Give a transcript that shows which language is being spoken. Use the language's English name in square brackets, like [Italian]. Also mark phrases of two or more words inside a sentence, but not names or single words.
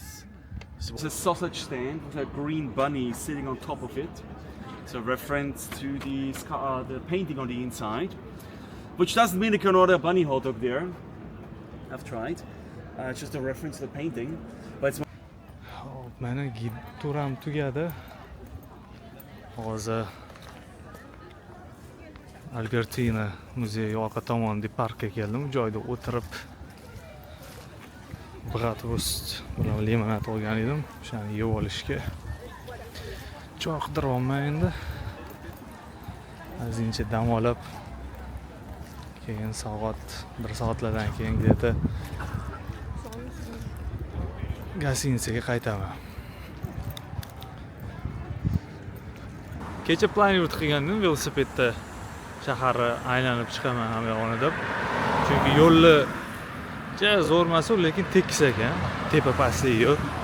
[English] So it's a sausage stand with a green bunny sitting on top of it. It's a reference to the painting on the inside, which doesn't mean you can order a bunny hot dog there. I've tried. It's just a reference to the painting, but it's [Uzbek] Mana turam tugadi. Hozir Albertina muzeyi orqa tomonidagi parkka keldim. Bu joyda o'tirib bratwurst bilan limonad olgan edim. O'shani yeb olishga choy qidirib olmay endi. Azincha dam olib keyin bir soatlardan keyin где-то gostinitsaga qaytaman. Kecha plan yurt qilgandim velosipedda shaharni aylanib chiqaman ham yog'ini deb. Chunki yo'lni zo'rmas, lekin tekis ekan, tepa pastlik yo'q.